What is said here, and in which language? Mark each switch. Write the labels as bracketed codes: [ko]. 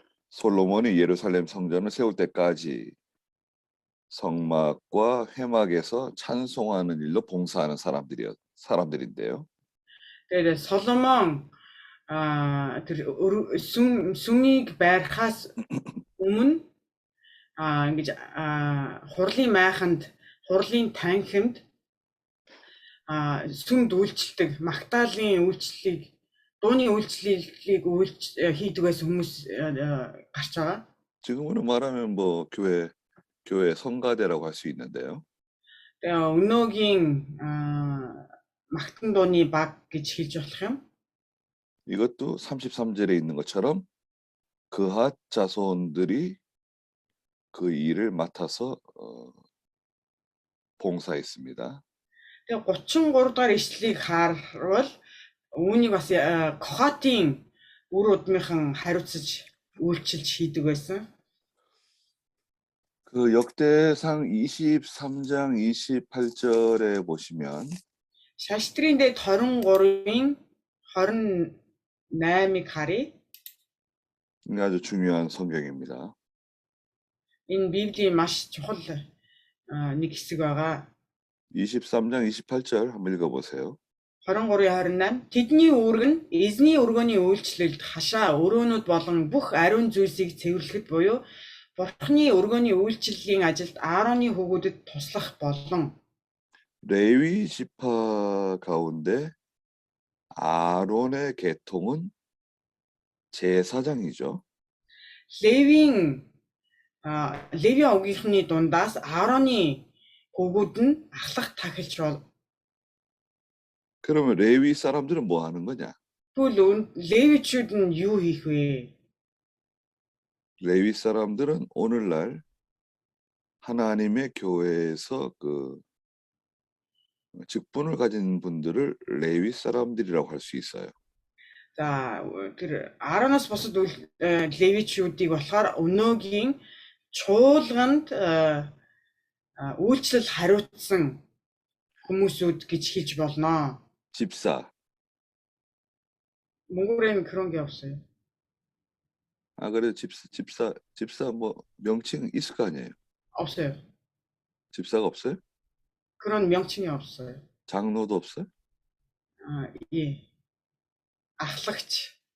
[ko] 솔로몬이 예루살렘 성전을 세울 때까지 성막과 회막에서 찬송하는 일로 봉사하는 사람들인데요. [mn] Тэгээд Соломон тэр сүмийг байрахаас өмнө ингэж хурлын майханд, хурлын танхимд сүмд үйлчлдэг, магтаалын үйлчлэлийг, дууны үйлчлэлийг хийдэг байсан хүмүүс гарч байгаа. [ko] 지금으로 말하면 뭐 교회 성가대라고 할 수 있는데요. [mn] Өнөөгийн магтан дууны баг гэж хэлж болох юм. [ko] 이것도 33절에 있는 것처럼 그핫 자손들이 그 일을 맡아서 봉사했습니다. [mn] Тэгээ 33 дахь ишлэлийг харвал үүнийг бас Кохатын үр удмынхан хариуцаж үйлчилж хийдэг байсан. [ko] 그 역대상 23장 28절에 보시면 [mn] Шаштрын дэд 23-ийн 28-ыг харъя. [ko] 이게 아주 중요한 성경입니다. [mn] Энэ Библийн маш чухал нэг хэсэг байгаа. [ko] 23장 28절 한번 읽어보세요. [mn] 23-28 тэдний үүрэг нь эзний өргөний үйлчлэлд хашаа өрөөнүүд болон бүх ариун зүйлсийг цэвэрлэхэд буюу Бурхны өргөний үйлчлэлийн ажилд Аароны хөвгүүдэд туслах болон [ko] 레위 지파 가운데 아론의 계통은 제사장이죠. [mn] Левийн овгийнхны дундаас Аароны хөвгүүд нь ахлах тахилч бол. [ko] 그러면 레위 사람들은 뭐 하는 거냐? [mn] тэгвэл левичүүд нь юу хийх вэ? [ko] 레위 사람들은 오늘날 하나님의 교회에서 그 직분을 가진 분들을 레위 사람들이라고 할 수 있어요. [mn] За тэр 10-аас бусад левичүүдийг болохоор өнөөгийн чуулганд үйлчлэл хариуцсан хүмүүсүүд гэж хэлж болно. [ko] 집사. 몽골에는 그런 게 없어요. 아, 그래 집사 뭐 명칭 있을 거 아니에요. 없어요. 집사가 없어요? 그런 명칭이 없어요. 장로도 없어요? 예. ахлагч.